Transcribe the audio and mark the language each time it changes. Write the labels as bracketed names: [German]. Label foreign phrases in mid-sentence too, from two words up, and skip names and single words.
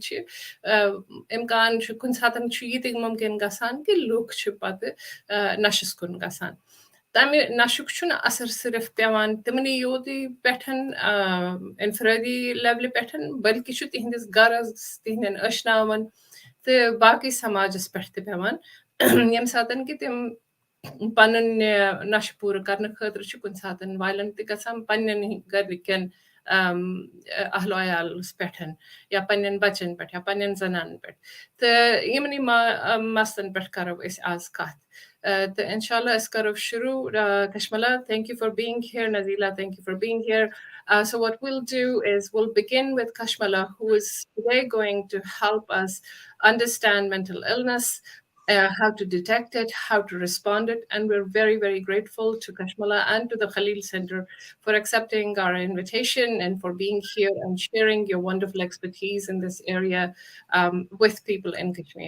[Kashmiri] چھِ اِمکان چھُ کُنہِ ساتہٕ چھُ یہِ تہِ مُمکِن گژھان کہِ لُکھ چھِ پَتہٕ نشَس کُن گژھان تَمہِ نشُک چھُنہٕ اَثر صرف پیٚوان تِمنٕے یوتٕے پٮ۪ٹھ اِنفرٲدی لیولہِ پٮ۪ٹھ بٔلکہِ چھُ تِہنٛدِس گرس تِہنٛدٮ۪ن ٲشناون تہٕ باقٕے سماجس پٮ۪ٹھ تہِ پیٚوان ییٚمہِ ساتہٕ کہِ تِم پَنُن نشہٕ پوٗرٕ کرنہٕ خٲطرٕ چھُ کُنہِ ساتہٕ وایلنٹ تہِ گژھان پننٮ۪ن گرِکٮ۪ن اہلو عیالس پٮ۪ٹھ یا پننٮ۪ن بچن پٮ۪ٹھ یا پننٮ۪ن زنانن پٮ۪ٹھ تہٕ یِمنٕے مسلن پٮ۪ٹھ کرو أسۍ آز کتھ تہٕ اِنشاءاللہ أسۍ کرو شروع [English] Kashmala, thank you for being here. Nazila, thank you for being here. So what we'll do is we'll begin with Kashmala, who is today going to help us understand mental illness, how to detect it, how to respond it. And we're very, very grateful to Kashmala and to the Khalil Center for accepting our invitation and for being here and sharing your wonderful expertise in this area with people in Kashmir.